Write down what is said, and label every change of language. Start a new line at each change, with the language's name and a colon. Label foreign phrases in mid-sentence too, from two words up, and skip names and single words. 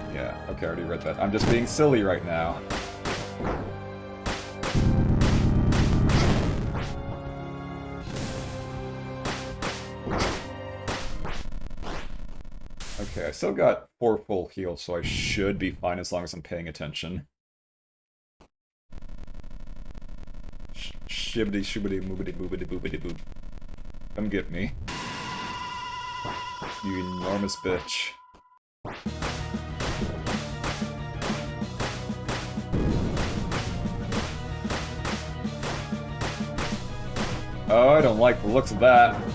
English: Yeah, Okay, I already read that. I'm just being silly right now. Okay, I still got 4 full heals, so I should be fine as long as I'm paying attention. Shibbity shibbity moobity boobity boobity boop. Come get me. You enormous bitch. Oh, I don't like the looks of that.